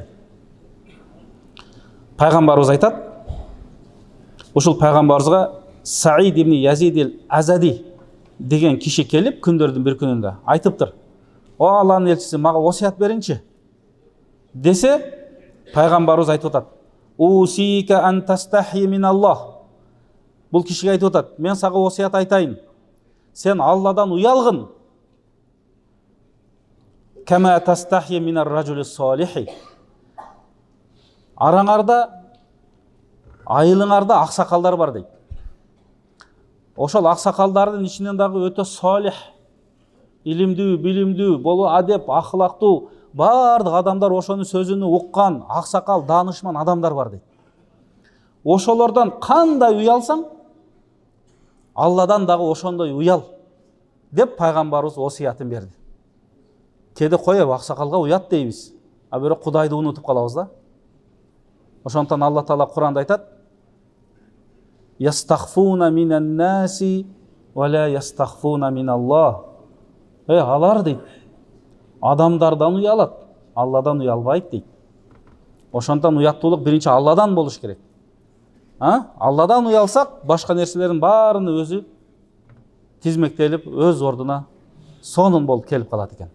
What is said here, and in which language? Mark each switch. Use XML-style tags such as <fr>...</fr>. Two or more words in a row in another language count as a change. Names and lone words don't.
<ky>Пайгамбарыбыз айтат, ушул пайгамбарыбызга Саид ибн Язид ал-Азади деген киши келип күндөрдүн бир күнүндө айтыптыр: "О Алланын элчиси, мага осуят бериңчи" десе, пайгамбарыбыз айтып атат:</ky> <ar>"أوصيك أن تستحي من الله."</ar> <ky>Бул кишиге айтып атат: "Мен сага осуят айтайын. Сен Алладан уялгын.</ky> <ar>كما تستحي من الرجل الصالح."</ar> <ky>Араңарда, айылыңарда аксакалдар бар дейт. Ошол аксакалдардын ичинен дагы өтө салих, илимдүү, билимдүү, болу адеп, ахлактуу бардык адамдар ошонун сөзүнө уккан, аксакал, даанышман адамдар бар дейт. Ошолордон кандай уялсаң, Алладан дагы ошондой уял деп пайгамбарыбыз осуятын берди. Кээде коебу аксакалга уят дейбиз, а бирок Кудайды унутуп калабыз да. Ошондон Алла Таала Куранда айтат:</ky> <ar>"يستخفون من الناس ولا يستخفون من الله."</ar> <ky>Алар дейт, адамдардан уялат, Алладан уялбайт дейт. Ошондон уяттуулук биринчи Алладан болуш керек. Алладан уялсак, башка нерселердин баарыны өзү тизмектелип, өз ордуна сонун болуп келип калат экен.</ky>